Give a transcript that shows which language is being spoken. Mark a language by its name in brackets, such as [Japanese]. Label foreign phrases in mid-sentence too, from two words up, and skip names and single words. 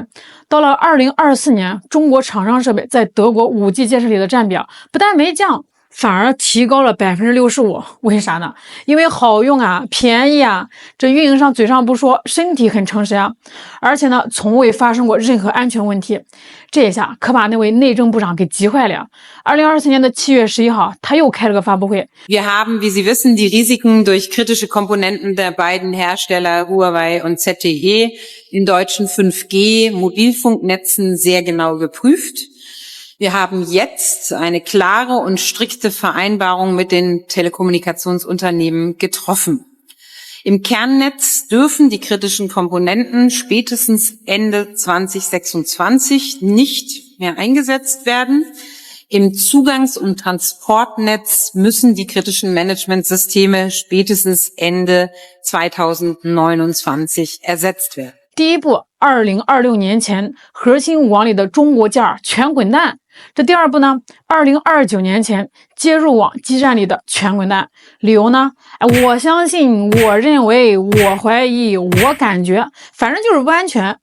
[Chinese] 到了2024年，中国厂商设备在德国 5G 建设里的占比不但没降，反而提高了65%，为啥呢？因为好用啊，便宜啊，这运营商嘴上不说，身体很诚实啊，而且呢，从未发生过任何安全问题。这一下可把那位内政部长给急坏了。2024年的7月11号，他又开了个发布会。 [German] Wir haben, wie Sie wissen, die Risiken durch kritische Komponenten der beiden Hersteller Huawei und ZTE in deutschen 5G Mobilfunknetzen sehr genau geprüft. Wir haben jetzt eine klare und strikte Vereinbarung mit den Telekommunikationsunternehmen getroffen. Im Kernnetz dürfen die kritischen Komponenten spätestens Ende 2026 nicht mehr eingesetzt werden. Im Zugangs- und Transportnetz müssen die kritischen Managementsysteme spätestens Ende 2029 ersetzt werden. [Chinese] 第一步，2026年前核心网里的中国件全滚蛋。这第二步呢，2029年前接入网基站里的全滚蛋。理由呢？我相信，我认为，我怀疑，我感觉，反正就是不安全。